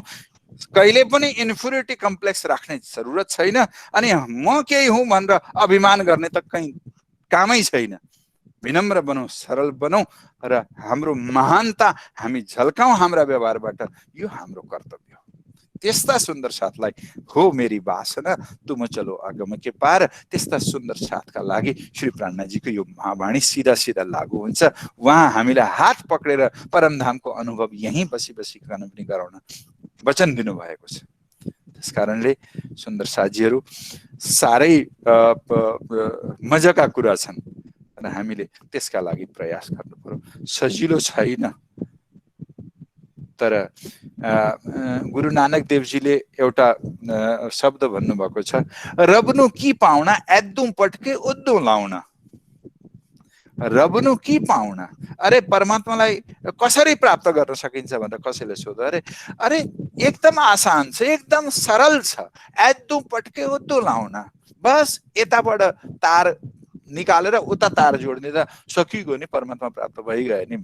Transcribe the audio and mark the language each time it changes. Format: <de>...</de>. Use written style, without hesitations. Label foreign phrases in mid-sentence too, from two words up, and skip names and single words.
<ne>कहिले पनि</ne> <en>inferiority complex</en> <ne>राख्ने जरुरत छैन। अनि म केही हुँ भनेर अभिमान गर्ने त कहीँ कामै छैन। विनम्र बनौँ, सरल बनौँ र हाम्रो महानता हामी झल्काउँ हाम्रा व्यवहारबाट। यो हाम्रो कर्तव्य हो। त्यस्ता सुन्दर साथलाई</ne> <hi>हो मेरी वासना, तुम चलो आगम के पार।</hi> <ne>त्यस्ता सुन्दर साथका लागि श्री प्राणजीको यो महावाणी सिधा सिधा लागू हुन्छ। उहाँ हामीलाई हात पक्रेर परमधामको अनुभव यहीँ बसी बसी पनि गराउन वचन दिनुभएको छ। त्यस कारणले सुन्दर साथीहरू, साह्रै मजाका कुरा छन् र हामीले त्यसका लागि प्रयास गर्नु पर्यो। सजिलो छैन। तर गुरु नानक देवजीले एउटा शब्द भन्नुभएको छ,</ne> <pa>ਰਬਨੂੰ ਕੀ ਪਾਉਣਾ ਏਧਰੋਂ ਪੁੱਟਕੇ ਓਧਰ ਲਾਉਣਾ। ਰਬਨੂੰ ਕੀ ਪਾਉਣਾ,</pa> <ne>अरे परमात्मालाई कसरी प्राप्त गर्न सकिन्छ भनेर कसैले सोध्यो। अरे एकदम आसान छ, एकदम सरल छ।</ne> <pa>ਏਧਰੋਂ ਪੁੱਟਕੇ ਓਧਰ ਲਾਉਣਾ,</pa> <ne>बस यताबाट तार निकालेर उता तार जोड्ने त सकिगयो नि, परमात्मा प्राप्त भइगयो नि।</ne>